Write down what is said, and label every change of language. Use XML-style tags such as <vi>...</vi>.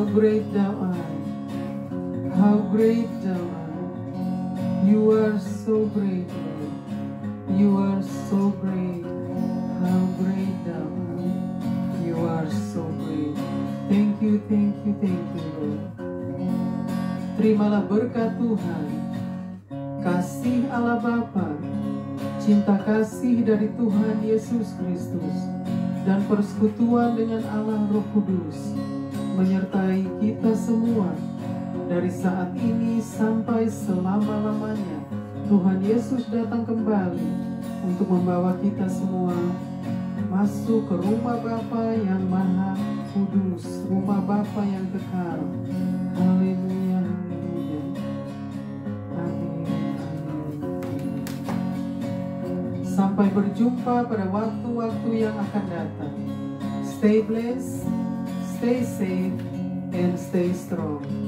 <en>How great thou art, how great thou art. You are so great, Lord. You are so great. How great thou art. You are so great. Thank you, thank you, thank you, Lord.</en> <id>Terimalah berkat Tuhan, kasih Allah Bapa, cinta kasih dari Tuhan Yesus Kristus, dan persekutuan dengan Allah Roh Kudus menyertai kita semua dari saat ini sampai selama-lamanya. Tuhan Yesus datang kembali untuk membawa kita semua masuk ke rumah Bapa yang Maha Kudus, rumah Bapa yang kekal. Haleluya, haleluya. Amin, amin. Sampai berjumpa pada waktu-waktu yang akan datang.</id> <en>Stay blessed, stay safe, and stay strong.</en>